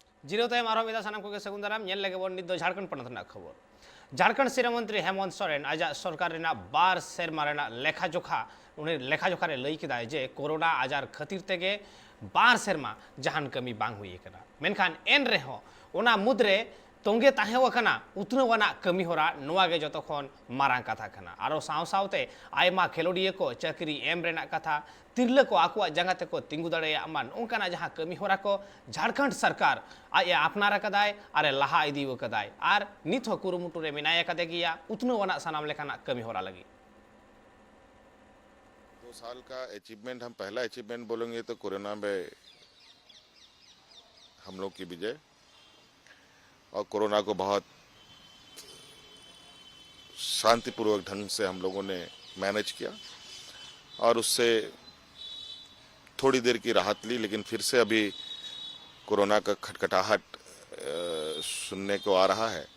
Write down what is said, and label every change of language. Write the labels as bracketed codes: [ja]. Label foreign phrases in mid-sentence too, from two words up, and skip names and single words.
[sat] जिरो तायम आरो मिदा सानाम को सगुन दाराम नेल लगे बोन निद झारखंड पनत रना खबर झारखंड सिरा मंत्री हेमंत सोरेन आज सरकार रेना बार सेरमा रेना लेखा जोखा उन्हें लेखा जोखा रे लई किदा जे कोरोना आजार खातिर तेगे बार सेरमा जहान कमी बांग हुई कना मेनखान एन रेहो ओना मुद्रे तोंगे ताहेवकना उतनवाना कमी होरा नोवा गे जतखन मारांग कथा कना आरो साव सावते आयमा खेलोडिया को चाकरी एम रेना कथा तिरले को आकुआ जंगाते को तिंगु दाड़ेया मान उनकाना जहां कमी होरा को झारखंड सरकार आज अपनारा कदाय अरे लहा इदीव कदाय आर नित हो कुरुमुटु रे मेनाया कदे गिया उतनवाना सनाम लेखाना कमी होरा लगी [hi] 2 साल का अचीवमेंट हम पहला अचीवमेंट बोलेंगे तो कोरोना में हम लोग की विजय और कोरोना को बहुत शांतिपूर्वक ढंग से हम लोगों ने मैनेज किया और उससे थोड़ी देर की राहत ली, लेकिन फिर से अभी कोरोना का खटखटाहट सुनने को आ रहा है।